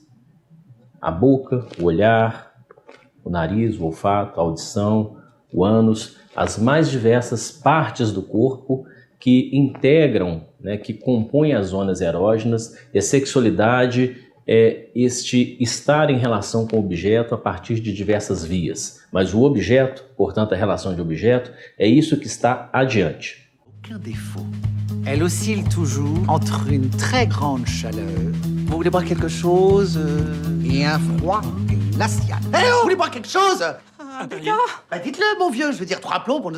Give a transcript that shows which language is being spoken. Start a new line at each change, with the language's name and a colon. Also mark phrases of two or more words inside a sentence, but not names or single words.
Portuguese: A boca, o olhar, o nariz, o olfato, a audição, o ânus, as mais diversas partes do corpo que integram, que compõem as zonas erógenas. E a sexualidade é este estar em relação com o objeto a partir de diversas vias. Mas o objeto, portanto a relação de objeto, é isso que está adiante.
French: Aucun défaut. Elle oscille toujours entre une très grande chaleur. Vous voulez boire quelque chose et un froid glacial. Eh, vous voulez boire quelque chose? Bah dites-le, mon vieux, je veux dire 3 plombs pour nous...